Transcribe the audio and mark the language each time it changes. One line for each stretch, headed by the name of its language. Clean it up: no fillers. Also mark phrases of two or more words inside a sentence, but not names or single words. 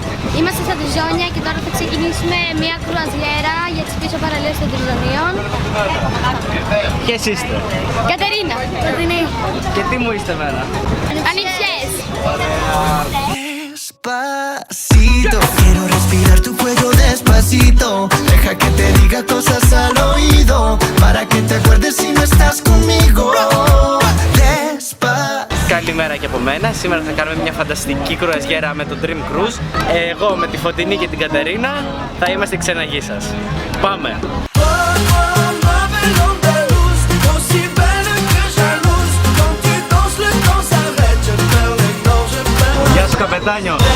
Greek: Είμαστε στα Τριζόνια και τώρα θα ξεκινήσουμε μια κρουαζιέρα για τις πίσω παραλίες των Τριζωνίων. Ποιες είστε? Κατερίνα. Κοντινή. Και τι μου είστε εμένα? Ανιψιές.
Spanish: Despacito, quiero respirar tu cuello despacito. Deja que te diga cosas al oído, para que te acuerdes si no estás conmigo.
Greek: Καλημέρα και από μένα. Σήμερα θα κάνουμε μια φανταστική κρουαζιέρα με το Dream Cruise. Εγώ με τη Φωτεινή και την Κατερίνα θα είμαστε οι ξεναγοί σας. Πάμε! Γεια σου καπετάνιο!